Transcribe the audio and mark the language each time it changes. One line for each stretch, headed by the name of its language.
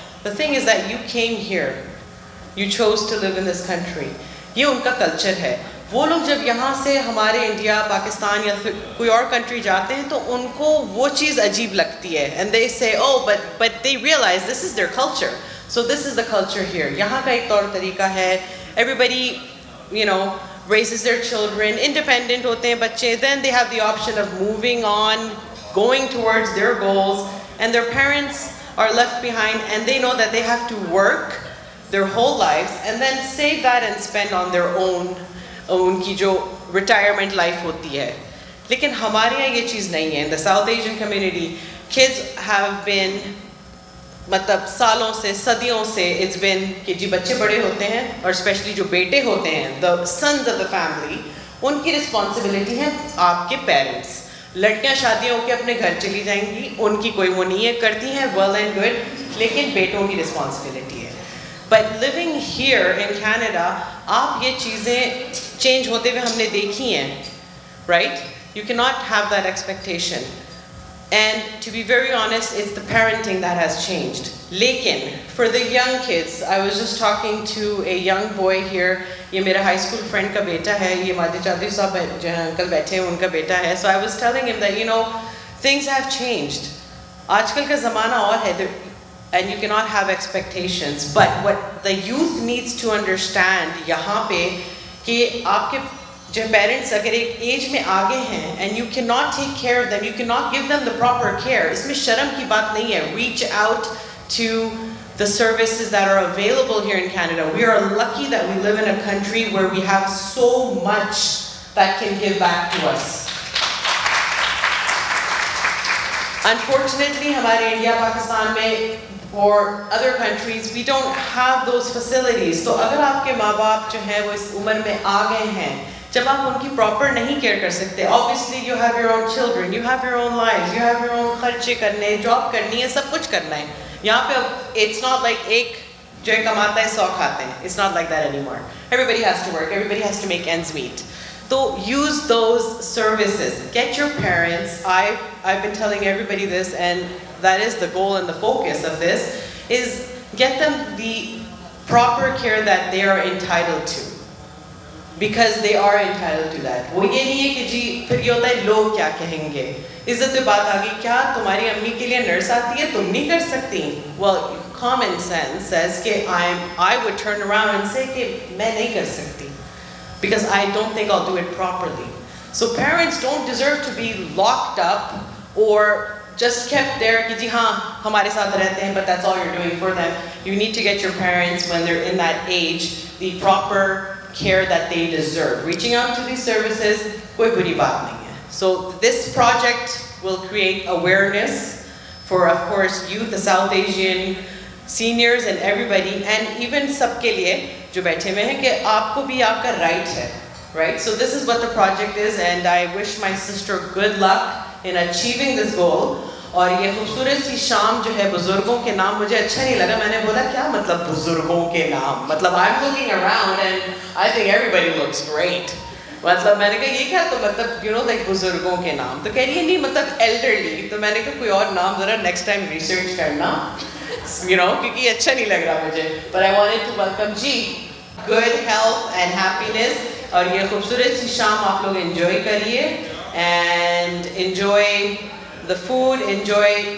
English: The thing is that you came here, You chose to live in this country.
Hindi: ये उनका culture है। वो लोग जब यहाँ से हमारे इंडिया, पाकिस्तान या फिर कोई और कंट्री जाते हैं तो उनको वो चीज़ अजीब लगती है
English: and they say oh but they realize this is their culture, so this is the culture here.
Hindi: यहाँ का एक तौर तरीका है,
English: everybody you know raises their children,
Hindi: independent होते हैं बच्चे,
English: then they have the option of moving on, going towards their goals, and their parents are left behind and they know that they have to work their whole lives and then save that and spend on their own,
Hindi: उनकी जो retirement life होती है। लेकिन हमारे यहाँ ये चीज़ नहीं है।
English: In the South Asian community, kids have been
Hindi: मतलब सालों से, सदियों से
English: it's been
Hindi: कि जी बच्चे बड़े होते हैं और स्पेशली जो बेटे होते हैं,
English: the sons of the family,
Hindi: उनकी रिस्पॉन्सिबिलिटी है आपके पेरेंट्स। लड़कियाँ शादियाँ होकर अपने घर चली जाएंगी, उनकी कोई वो नहीं है, करती हैं
English: well and good,
Hindi: लेकिन बेटों की रिस्पॉन्सिबिलिटी है।
English: But living here in Canada,
Hindi: आप ये चीज़ें change होते हुए हमने देखी हैं, right?
English: You cannot have that expectation. And to be very honest, it's the parenting that has changed. लेकिन for the young kids, I was just talking to a young boy here.
Hindi: ये मेरा high school friend का बेटा है, ये मादी चौधरी साहब जहाँ uncle बैठे हैं उनका बेटा है.
English: So I was telling him that you know things have changed.
Hindi: आजकल का ज़माना और है,
English: and you cannot have expectations. But what the youth needs to understand
Hindi: यहाँ पे कि आपके जो parents अगर एक age में आगे हैं
English: and you cannot take care of them, you cannot give them the proper care.
Hindi: इसमें शर्म की बात नहीं है.
English: Reach out to the services that are available here in Canada. We are lucky that we live in a country where we have so much that can give back to us. Unfortunately,
Hindi: हमारे India, Pakistan में
English: or other countries, we don't have those facilities.
Hindi: तो अगर आपके माँ बाप जो हैं वो इस उम्र में आ गए हैं, जब आप उनकी proper नहीं care कर सकते,
English: obviously you have your own children, you have your own lives,
Hindi: you have your own खर्चे करने, job करनी है, सब कुछ करना है. यहाँ पे
English: it's not like
Hindi: एक जो कमाता है 100 खाते हैं.
English: It's not like that anymore. Everybody has to work. Everybody has to make ends meet. So use those services. Get your parents. I've been telling everybody this, and that is the goal and the focus of this, is get them the proper care that they are entitled to. Because they are entitled to that.
Hindi: वो ये नहीं है कि जी फिर ये होता है लोग क्या कहेंगे. इज्जत पे बात आ गई, क्या तुम्हारी अम्मी के लिए नर्स आती है, तुम नहीं कर सकती?
English: Well, common sense says कि I would turn around and say
Hindi: कि मैं नहीं कर सकती.
English: Because I don't think I'll do it properly. So parents don't deserve to be locked up or just kept there
Hindi: कि जी हाँ हमारे साथ रहते हैं,
English: but that's all you're doing for them. You need to get your parents when they're in that age the proper care that they deserve. Reaching out to these services
Hindi: कोई बुरी बात नहीं है.
English: So this project will create awareness for, of course, youth, the South Asian seniors and everybody, and even
Hindi: सबके लिए जो बैठे हुए हैं कि आपको भी आपका right है,
English: right? So this is what the project is, and I wish my sister good luck in achieving this goal.
Hindi: और ये खूबसूरत सी शाम जो है बुजुर्गों के नाम, मुझे अच्छा नहीं लगा. मैंने बोला क्या मतलब बुजुर्गों के नाम, मतलब
English: I'm looking around and I think everybody looks great.
Hindi: मतलब मैंने कहा ये क्या, तो मतलब यू नो लाइक बुजुर्गों के नाम, तो कह रही है नहीं मतलब एल्डरली, तो मैंने कहा कोई और नाम ज़रा नेक्स्ट टाइम रिसर्च करना, यू नो, क्योंकि अच्छा नहीं लग रहा मुझे।
English: पर I wanted to welcome जी, good health and happiness,
Hindi: और ये खूबसूरत सी शाम आप लोग एंजॉय करिए
English: And enjoy the food, enjoy.